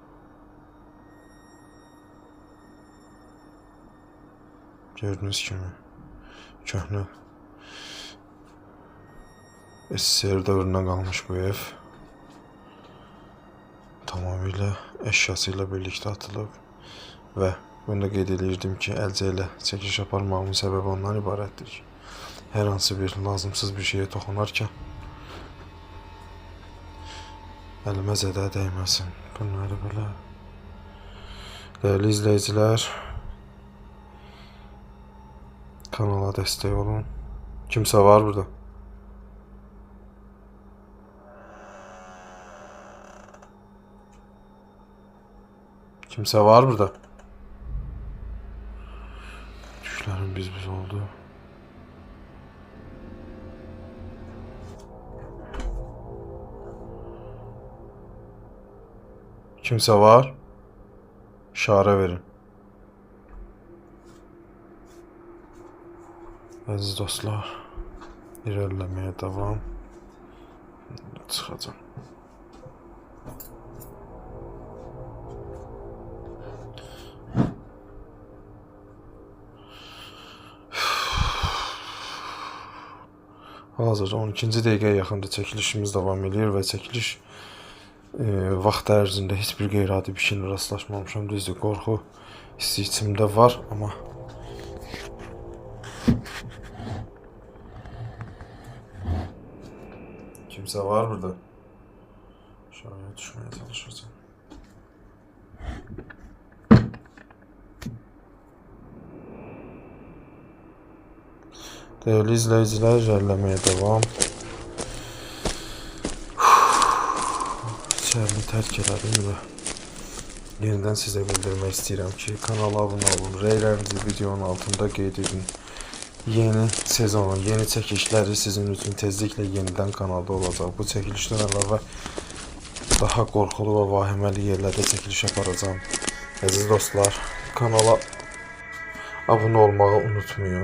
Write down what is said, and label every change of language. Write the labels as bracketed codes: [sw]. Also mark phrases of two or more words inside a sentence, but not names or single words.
[az] Gördüyünüz kimi köhnə SSR dövründən qalmış bu ev tamamilə əşyasıyla birlikdə atılıb və bunu da qeyd edirdim ki, əlcə ilə çəkiliş aparmağımın səbəbi ondan ibarətdir ki, hər hansı bir lazımsız bir şeyə toxunarkən əlimə zədə dəyməsin. Bunları belə. Dəyərli izləyicilər, kanala dəstək olun. Kimsə var burada? [tr] Kimse var burada. Düşlerim biz oldu. Kimse var. İşare verin. Aziz dostlar, ilerlemeye devam. [az] Çıxacağım. Hazırda 12-ci dəqiqəyə yaxında çəkilişimiz davam edir və çəkiliş vaxt ərzində heç bir qeyri-adi bir şeylə rastlaşmamışam. Düzdür, qorxu hissi içimdə var, amma kimsə var burada. Aşağıya düşməyə çalışacağım. [tr] Değerli izleyiciler, ilerlemeye devam. İçerini terk edelim ve yeniden size bildirmek istedim ki kanala abone olun. [az] Reylerinizi videonun altında qeyd edin. Yeni sezonun, yeni çəkilişləri sizin üçün tezliklə yenidən kanalda olacaq. Bu çəkilişdən əlavə daha qorxulu və vahiməli yerlərdə çəkiliş aparacağım. Əziz dostlar, kanala abone olmağı unutmayın.